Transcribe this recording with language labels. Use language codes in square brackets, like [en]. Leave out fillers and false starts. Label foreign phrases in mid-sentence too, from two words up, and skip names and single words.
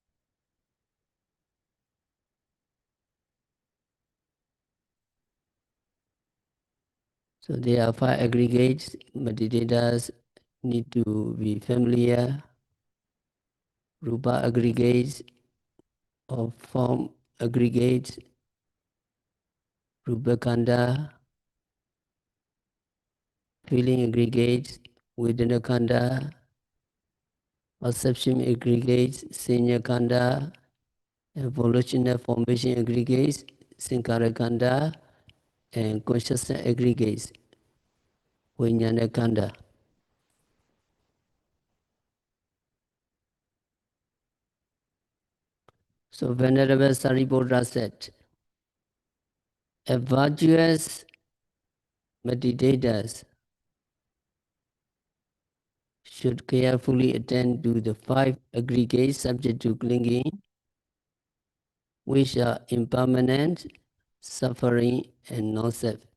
[en] So there are 5 aggregates. Meditators need to be familiar. Rupa aggregates or form aggregates, [pi] Rupa Khanda, [en] feeling aggregates, [pi] Vedana Khanda, [en] perception aggregates, [pi] Senya Khanda, [en] evolutionary formation aggregates, [pi] Sankara Khanda, [en] and consciousness aggregates, [pi] Vijnana Khanda. [en] So Venerable Sariputta said, a virtuous meditators should carefully attend to the 5 aggregates subject to clinging, which are impermanent, suffering, and non-self.